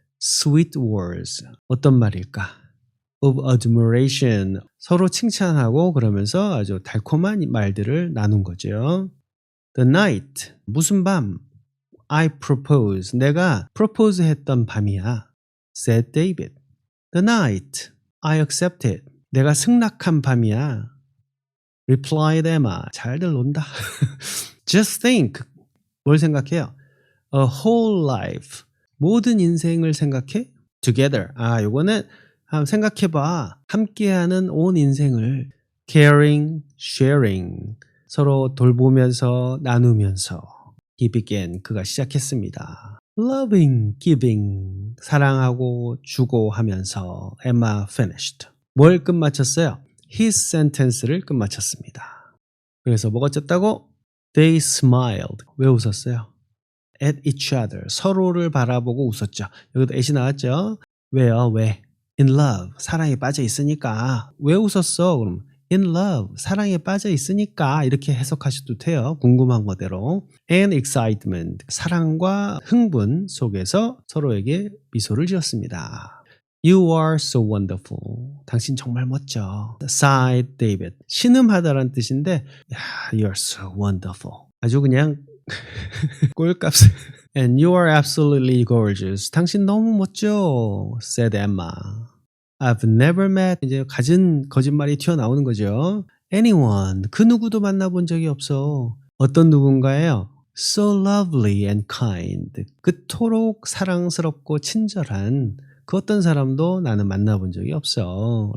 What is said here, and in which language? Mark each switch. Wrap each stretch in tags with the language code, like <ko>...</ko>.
<en>sweet words,</en> <ko>어떤 말일까?</ko> <en>of admiration,</en> <ko>서로 칭찬하고 그러면서 아주 달콤한 말들을 나눈 거죠.</ko> <en>The night,</en> <ko>무슨 밤?</ko> <en>I propose,</en> <ko>내가 propose 했던 밤이야.</ko> <en>said David. The night, I accepted,</en> <ko>내가 승낙한 밤이야.</ko> <en>replied Emma.</en> <ko>잘들 논다.</ko> <en>Just think,</en> <ko>뭘 생각해요?</ko> <en>A whole life,</en> <ko>모든 인생을 생각해?</ko> <en>Together,</en> <ko>요거는 한번 생각해봐. 함께하는 온 인생을</ko> <en>caring, sharing,</en> <ko>서로 돌보면서 나누면서</ko> <en>he began,</en> <ko>그가 시작했습니다.</ko> <en>loving, giving,</en> <ko>사랑하고 주고 하면서</ko> <en>Emma finished.</en> <ko>뭘 끝마쳤어요? his sentence를 끝마쳤습니다. 그래서 뭐가 쪘다고?</ko> <en>They smiled.</en> <ko>왜 웃었어요?</ko> <en>At each other.</en> <ko>서로를 바라보고 웃었죠. 여기도 at이 나왔죠? 왜요? 왜?</ko> <en>In love.</en> <ko>사랑에 빠져 있으니까. 왜 웃었어? 그럼</ko> <en>in love.</en> <ko>사랑에 빠져 있으니까 이렇게 해석하셔도 돼요. 궁금한 거대로.</ko> <en>And excitement.</en> <ko>사랑과 흥분 속에서 서로에게 미소를 지었습니다.</ko> <en>You are so wonderful.</en> <ko>당신 정말 멋져.</ko> <en>sighed David.</en> <ko>신음하다라는 뜻인데</ko> <en>you're so wonderful.</en> <ko>아주 그냥 꼴값을.</ko> <en>And you are absolutely gorgeous.</en> <ko>당신 너무 멋져.</ko> <en>said Emma. I've never met.</en> <ko>이제 가진 거짓말이 튀어나오는 거죠.</ko> <en>Anyone.</en> <ko>그 누구도 만나본 적이 없어. 어떤 누군가예요?</ko> <en>So lovely and kind.</en> <ko>그토록 사랑스럽고 친절한 그 어떤 사람도 나는 만나본 적이 없어.</ko>